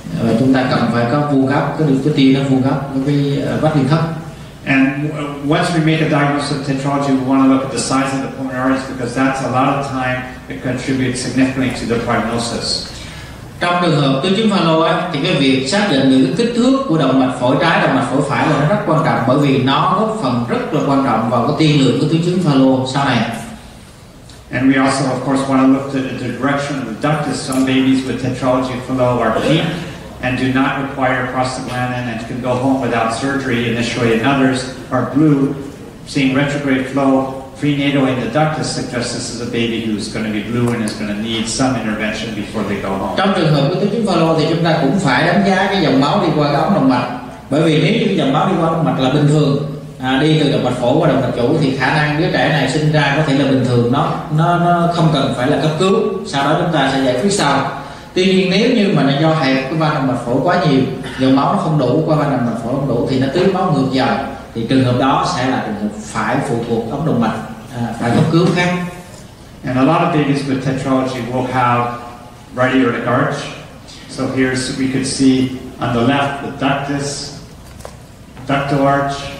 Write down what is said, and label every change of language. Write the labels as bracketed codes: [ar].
[vi] Và chúng ta cần phải có vuông góc, cái tia nó vuông góc với cái vách liên thấp. [en] And once we make a diagnosis of tetralogy, we want to look at the size of the pulmonary arteries because that's a lot of time it contributes significantly to the prognosis. [vi] Trong trường hợp tứ chứng pha-lô thì cái việc xác định được cái kích thước của động mạch phổi trái, động mạch phổi phải là nó rất quan trọng, bởi vì nó góp phần rất là quan trọng vào cái tiên lượng của tứ chứng pha-lô sau này. [en] And we also, of course, want to look at the direction of the ductus. Some babies with tetralogy flaw are pink and do not require prostaglandin and can go home without surgery initially, and others are blue, seeing retrograde flow prenatal in the ductus suggests this is a baby who's going to be blue and is going to need some intervention before they go home. [vi] Trong trường hợp của tứ chứng pha-lô thì chúng ta cũng phải đánh giá cái dòng máu đi qua cái ống động mạch, bởi vì nếu như cái dòng máu đi qua ống động mạch là bình thường, đi từ động mạch phổi qua động mạch chủ thì khả năng đứa trẻ này sinh ra có thể là bình thường, nó không cần phải là cấp cứu, sau đó chúng ta sẽ giải quyết sau. Tuy nhiên nếu như mà nó do hẹp cái van động mạch phổi quá nhiều, dòng máu nó không đủ, qua van động mạch phổi không đủ thì nó tưới máu ngược vào, thì trường hợp đó sẽ là trường hợp phải phụ thuộc ống động mạch, phải cấp cứu khác. [en] And a lot of babies with tetralogy will have right aortic arch. So here's, we could see on the left the ductus, ductal arch.